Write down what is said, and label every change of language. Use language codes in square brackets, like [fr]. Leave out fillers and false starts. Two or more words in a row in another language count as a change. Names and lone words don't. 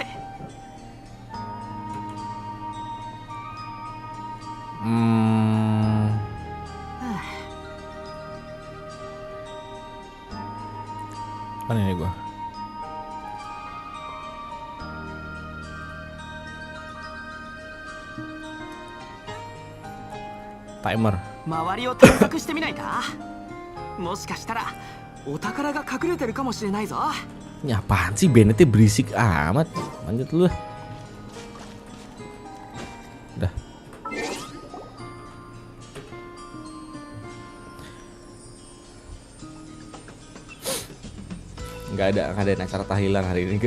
[id] Mana ini gua? Timer. [ja] 周りを探索してみないか。もしかしたらお宝が隠れてるかもしれないぞ。 [id] Ini apaan sih, Bennett berisik amat. Lanjut dulu. Dah. Nggak ada acara tahlilan hari ini.